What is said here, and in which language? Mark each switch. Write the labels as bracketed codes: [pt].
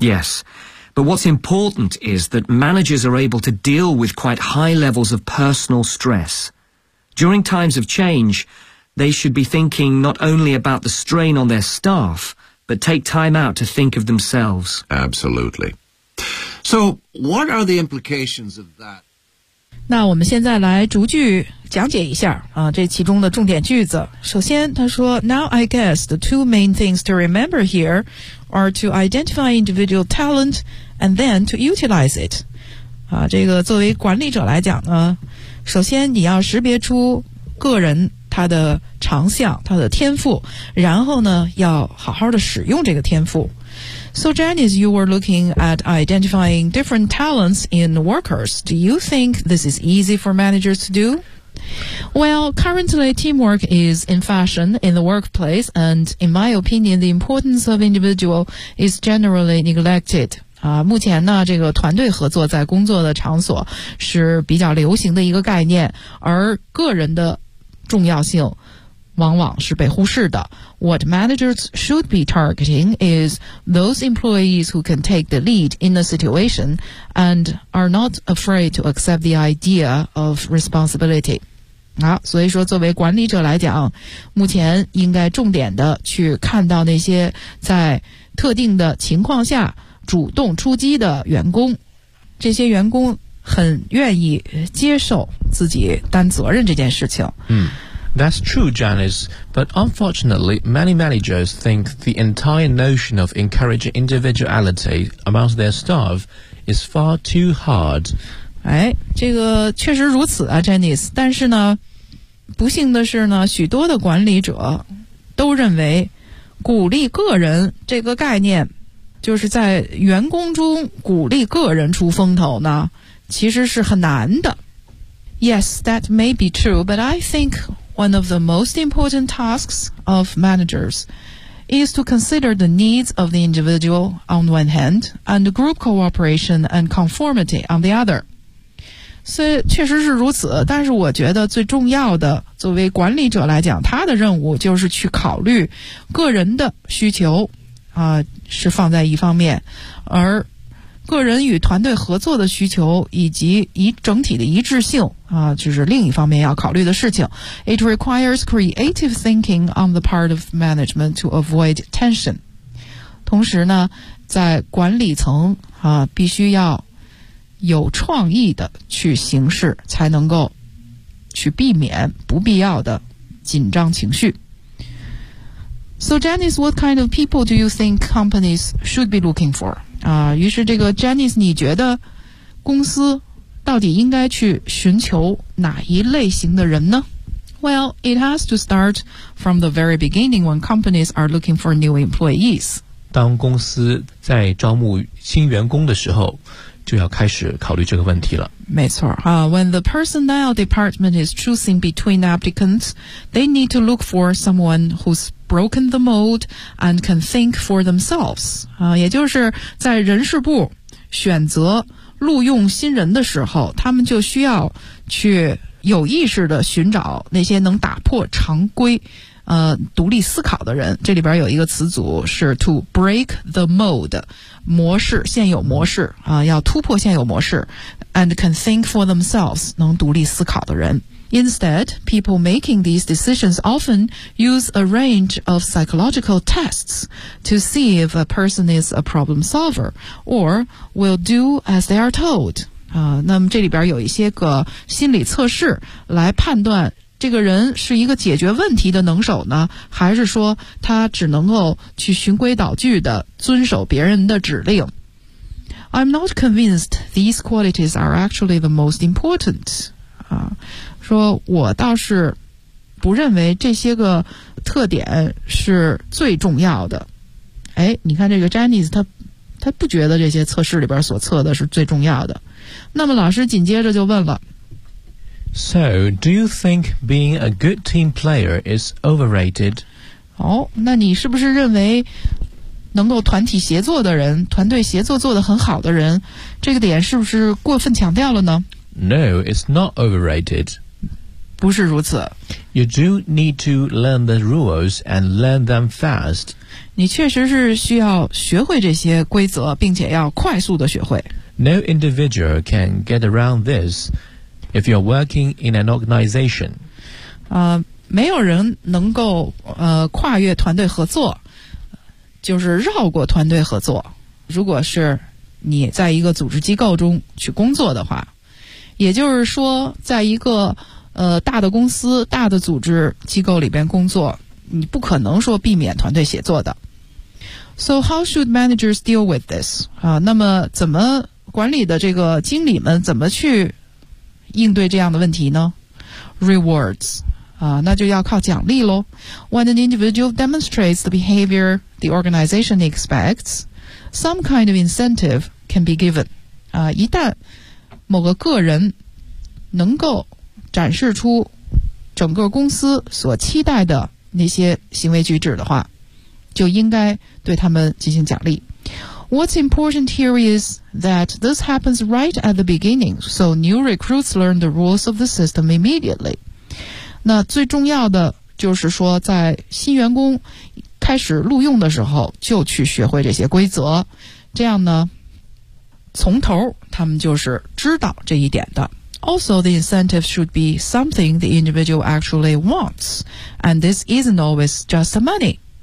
[en] Yes, but what's important is that managers are able to deal with quite high levels of personal stress. During times of change, they should be thinking not only about the strain on their staff, but take time out to think of themselves. Absolutely. So, what are the implications of that? [zh] 那我们现在来逐句讲解一下啊，这其中的重点句子。首先，他说 [en] ，Now I guess the two main things to remember here are to identify individual talent and then to utilize it。 [zh] 啊，这个作为管理者来讲呢，首先你要识别出个人他的长项、他的天赋，然后呢，要好好的使用这个天赋。 [en] So Janice, you were looking at identifying different talents in workers. Do you think this is easy for managers to do? Well, currently teamwork is in fashion in the workplace, and in my opinion, the importance of individual is generally neglected. [zh] 啊，目前呢，这个团队合作在工作的场所是比较流行的一个概念，而个人的重要性往往是被忽视的。 [en] What managers should be targeting is those employees who can take the lead in the situation and are not afraid to accept the idea of responsibility. [zh] 好，所以说作为管理者来讲，目前应该重点的去看到那些在特定的情况下主动出击的员工。这些员工很愿意接受自己担责任这件事情。 [en] That's true, Janice, but unfortunately, many managers think the entire notion of encouraging individuality amongst their staff is far too hard. [zh] 哎，这个确实如此啊 ,Janice, 但是呢，不幸的是呢，许多的管理者都认为鼓励个人这个概念，就是在员工中鼓励个人出风头呢，其实是很难的。 [en] Yes, that may be true, but I think... One of the most important tasks of managers is to consider the needs of the individual on one hand and group cooperation and conformity on the other. [zh] 所以确实是如此，但是我觉得最重要的，作为管理者来讲，他的任务就是去考虑个人的需求，是放在一方面，而个人与团队合作的需求以及以整体的一致性就是另一方面要考虑的事情。 [en] It requires creative thinking on the part of management to avoid tension. [zh] 同时呢，在管理层必须要有创意的去行事，才能够去避免不必要的紧张情绪。 [en] So Janice, what kind of people do you think companies should be looking for? [zh] 于是这个 Janice, 你觉得公司到底应该去寻求哪一类型的人呢？ [en] Well, it has to start from the very beginning when companies are looking for new employees. [zh] 当公司在招募新员工的时候，就要开始考虑这个问题了。没错， [en] when the personnel department is choosing between applicants, they need to look for someone who's broken the mold and can think for themselves. [zh] 也就是在人事部选择录用新人的时候，他们就需要去有意识地寻找那些能打破常规独立思考的人。这里边有一个词组是 [en] to break the mold, [zh] 模式，现有模式要突破现有模式 [en] and can think for themselves, [zh] 能独立思考的人。 [en] Instead, people making these decisions often use a range of psychological tests to see if a person is a problem solver or will do as they are told. [zh] 那么这里边有一些个心理测试来判断这个人是一个解决问题的能手呢，还是说他只能够去循规蹈矩的遵守别人的指令。 [en] I'm not convinced these qualities are actually the most important. [zh] 说我倒是不认为这些个特点是最重要的。哎，你看这个 Janice, 他不觉得这些测试里边所测的是最重要的。那么老师紧接着就问了。 [en] So, do you think being a good team player is overrated? [zh] 那你是不是认为能够团体协作的人，团队协作做得很好的人，这个点是不是过分强调了呢？ [en] No, it's not overrated. [zh] 不是如此。 [en] You do need to learn the rules and learn them fast. [zh] 你确实是需要学会这些规则，并且要快速地学会。 [en] No individual can get around this if you're working in an organization. [zh] 没有人能够跨越团队合作。就是绕过团队合作，如果是你在一个组织机构中去工作的话，也就是说在一个大的公司，大的组织机构里边工作，你不可能说避免团队协作的。 [en] So how should managers deal with this? [zh] 那么怎么管理的这个经理们怎么去应对这样的问题呢？ Rewards那就要靠奖励咯。 [en] When an individual demonstrates the behavior the organization expects, some kind of incentive can be given. [zh] 一旦某个个人能够展示出整个公司所期待的那些行为举止的话，就应该对他们进行奖励。 [en] What's important here is that this happens right at the beginning, so new recruits learn the rules of the system immediately. [zh] 那最重要的就是说在新员工开始录用的时候就去学会这些规则，这样呢从头他们就是知道这一点的。 [en] Also, the incentive should be something the individual actually wants, and this isn't always just money.